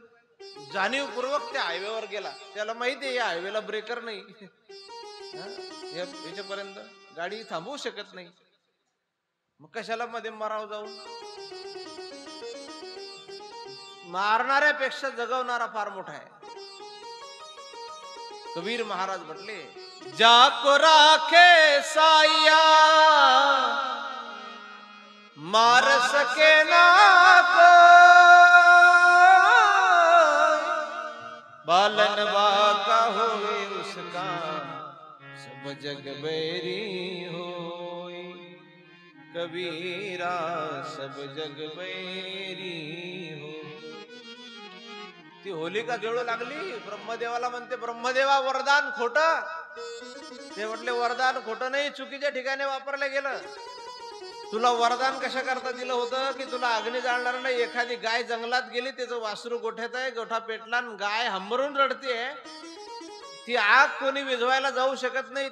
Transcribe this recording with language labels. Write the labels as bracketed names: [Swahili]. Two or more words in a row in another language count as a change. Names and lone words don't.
[Marathi] जाणीवपूर्वक त्या हायवेवर गेला, त्याला माहिती आहे या हायवेला ब्रेकर नाही, याच्यापर्यंत गाडी थांबवू शकत नाही, मग कशाला मध्ये मराव जाऊन? मारणाऱ्यापेक्षा जगवणारा फार मोठा आहे। कबीर महाराज म्हटले, [Hindi] जाको राखे साया मार सके ना को, बालन बाका होए उसका सब जग बैरी होए। कबीरा सब जग बैरी हो। [Marathi] ती होलिका जळू लागली, ब्रह्मदेवाला म्हणते, ब्रह्मदेवा वरदान खोट? ते म्हटले, वरदान खोट नाही, चुकीच्या ठिकाणी वापरलं गेलं। तुला वरदान कशा करता दिलं होतं की तुला अग्नी जाळणार नाही। एखादी गाय जंगलात गेली, त्याचं वासरू गोठ्यात आहे, गोठा पेटला आणि गाय हंबरून रडते, ती आग कोणी विझवायला जाऊ शकत नाही।